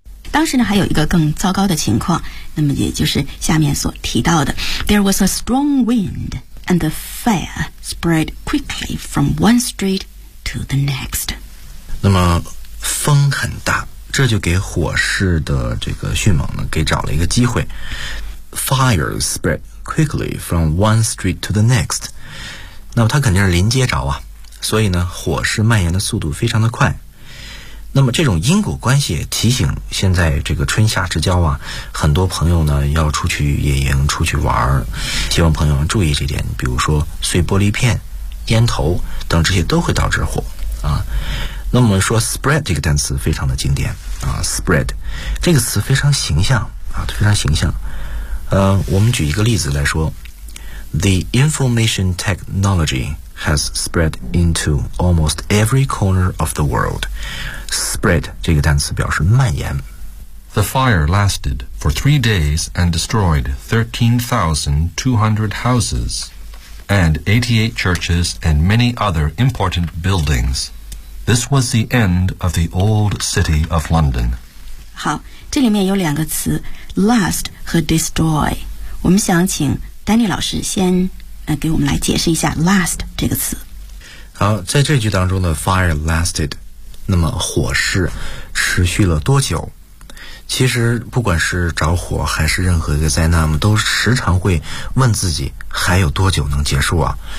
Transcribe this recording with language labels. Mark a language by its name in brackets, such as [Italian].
[Chinese] 当时呢还有一个更糟糕的情况，那么也就是下面所提到的， [English] There was a strong windAnd the fire spread quickly from one street to the next. [Chinese] 那么风很大，这就给火势的这个迅猛呢，给找了一个机会。 [English] Fire spread quickly from one street to the next. [Chinese] 那么它肯定是临街着啊，所以呢，火势蔓延的速度非常的快。那么这种因果关系提醒，现在这个春夏之交啊，很多朋友呢要出去野营、出去玩，希望朋友们注意这点。比如说碎玻璃片、烟头等，这些都会导致火啊。那么说 spread 这个单词非常的经典啊， spread 这个词非常形象啊，非常形象。我们举一个例子来说 [English] ，The information technology has spread into almost every corner of the world. [Chinese] Spread 这个单词表示蔓延。 [English] The fire lasted for 3 days and destroyed 13,200 houses and 88 churches and many other important buildings. This was the end of the old city of London. [Chinese] 好，这里面有两个词 last 和 destroy。我们想请丹尼老师先给我们来解释一下 last 这个词。好，在这句当中的 [English] fire lasted， [Chinese] 那么火势持续了多久？其实不管是着火还是任何一个灾难，我们都时常会问自己还有多久能结束啊？